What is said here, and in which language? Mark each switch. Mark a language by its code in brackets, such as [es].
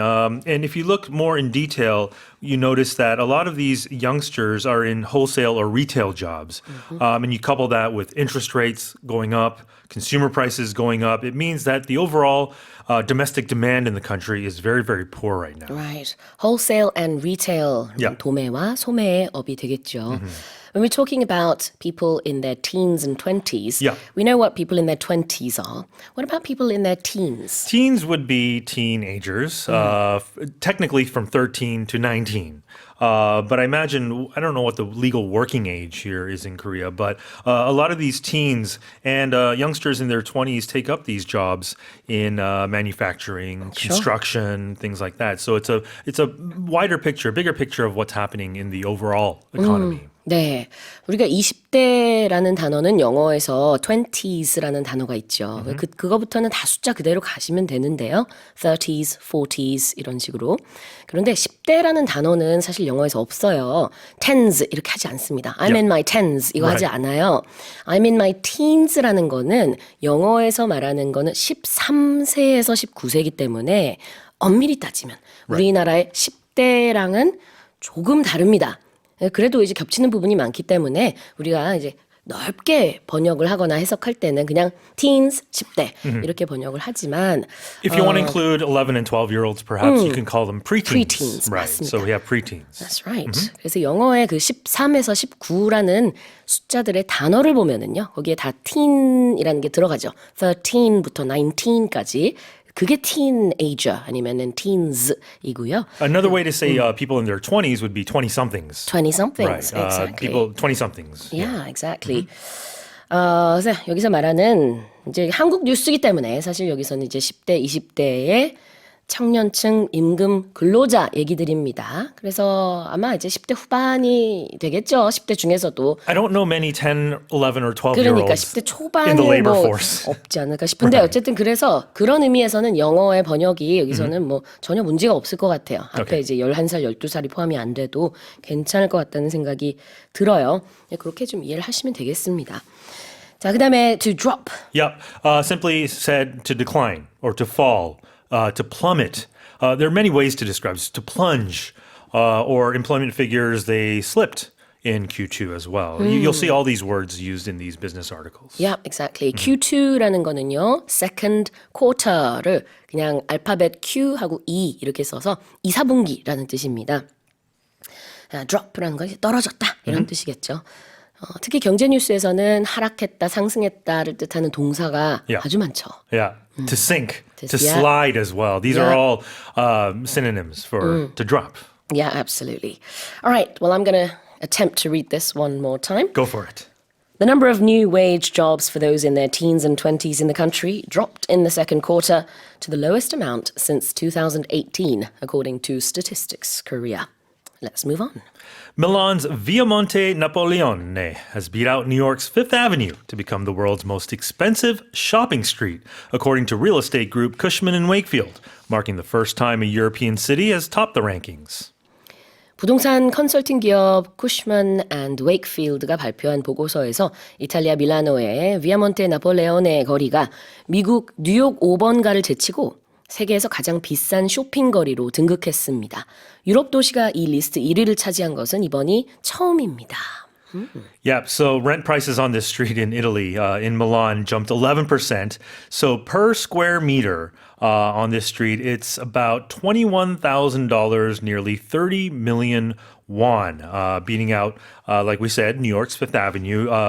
[en] And if you look more in detail, you notice that a lot of these youngsters are in wholesale or retail jobs. And you couple that with interest rates going up, consumer prices going up, it means that the overall domestic demand in the country is very, very poor right now. Right. Wholesale and retail. Yeah. [ko] 도매와 소매의 업이 되겠죠. [en] When we're talking about people in their teens and 20s, Yeah. we know what people in their 20s are. What about people in their teens? Teens would be teenagers, technically from 13 to 19. But I imagine, I don't know what the legal working age here is in Korea, but a lot of these teens and youngsters in their 20s take up these jobs in manufacturing, Sure. construction, things like that. So it's a wider picture, bigger picture of what's happening in the overall economy. [ko] 네. 우리가 20대라는 단어는 영어에서 20s라는 단어가 있죠. 그거부터는 다 숫자 그대로 가시면 되는데요. 30s, 40s 이런 식으로. 그런데 10대라는 단어는 사실 영어에서 없어요. tens 이렇게 하지 않습니다. [en] I'm in my tens [ko] 이거 하지 않아요. [en] I'm in my teens [ko] 라는 거는 영어에서 말하는 거는 13세에서 19세이기 때문에 엄밀히 따지면 우리나라의 10대랑은 조금 다릅니다. 그래도 이제 겹치는 부분이 많기 때문에 우리가 이제 넓게 번역을 하거나 해석할 때는 그냥 teens, 10대 이렇게 번역을 하지만 [en] If you want to include 11 and 12-year-olds, perhaps you can call them preteens. Preteens, Right. [ko] 맞습니다. [en] So we have preteens. That's right. [ko] 그래서 영어의 그 13에서 19라는 숫자들의 단어를 보면은요. 거기에 다 teen이라는 게 들어가죠. 13부터 19까지. 그게 teenager 아니면은 teens이고요. [en] Another way to say people in their 20s would be 20-somethings. 20-somethings. Right. Exactly. People 20-somethings. Yeah, exactly. [ko] 그래서 여기서 말하는 이제 한국 뉴스이기 때문에 사실 여기서는 이제 10대, 20대의 청년층 임금 근로자 얘기들입니다. 그래서 아마 이제 10대 후반이 되겠죠. 10대 중에서도. [en] I don't know many 10, 11, or 12-year-olds [ko] 그러니까 10대 [en] in the [ko] 초반에 [en] labor [ko] 뭐 [en] force. [ko] 없지 않을까 싶은데 어쨌든 그래서 그런 의미에서는 영어의 번역이 여기서는 뭐 전혀 문제가 없을 것 같아요. 앞에 [en] Okay. [ko] 이제 11살, 12살이 포함이 안 돼도 괜찮을 것 같다는 생각이 들어요. 그렇게 좀 이해를 하시면 되겠습니다. 자, 그다음에 to drop. [en] Yep. Simply said to decline or to fall, to plummet. There are many ways to describe this. To plunge, or employment figures, they slipped in Q2 as well. You'll see all these words used in these business articles. Yeah, exactly. [ko] Q2라는 거는요, [en] second quarter [ko] 를 그냥 알파벳 Q하고 E 이렇게 써서 2, 4분기라는 뜻입니다. drop라는 건 이제 떨어졌다 이런 뜻이겠죠. 특히 경제 뉴스에서는 하락했다, 상승했다를 뜻하는 동사가 [en] Yeah. [ko] 아주 많죠. [en] Yeah. To sink, to yeah. slide as well. These are Yeah. all synonyms for to drop. Yeah, absolutely. All right, well, I'm going to attempt to read this one more time. Go for it. The number of new wage jobs for those in their teens and 20s in the country dropped in the second quarter to the lowest amount since 2018, according to Statistics Korea. Let's move on. Milan's Viamonte Napoleone has beat out New York's Fifth Avenue to become the world's most expensive shopping street, according to real estate group Cushman & Wakefield, marking the first time a European city has topped the rankings. [ko] 부동산 컨설팅 기업 쿠시먼 앤드 웨이크필드가 발표한 보고서에서 이탈리아 밀라노의 비아몬테 나폴레오네 거리가 미국 뉴욕 5번가를 제치고 세계에서 가장 비싼 쇼핑거리로 등극했습니다. 유럽 도시가 이 리스트 1위를 차지한 것은 이번이 처음입니다. [en] Yeah, so rent prices on this street in Italy, in Milan, jumped 11%. So per square meter on this street, it's about $21,000, nearly 30 million won, beating out, like we said, New York's Fifth Avenue.